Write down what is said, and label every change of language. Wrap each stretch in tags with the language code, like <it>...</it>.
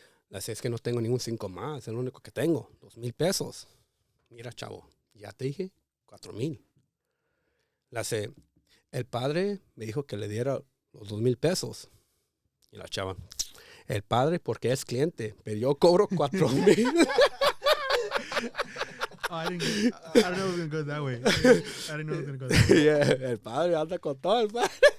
<es>Le hace, es que no tengo ningún 5 más, es lo único que tengo, 2,000 pesos. Mira, chavo, ya te dije, 4,000. Le hace, el padre me dijo que le diera los 2,000 pesos. Y la chava, el padre porque es cliente, pero yo cobro 4,000.</es> <en>I don't know if it was gonna go that way. I didn't know it was gonna go that way.</en> <es>Yeah, el padre anda con todo el padre.</es>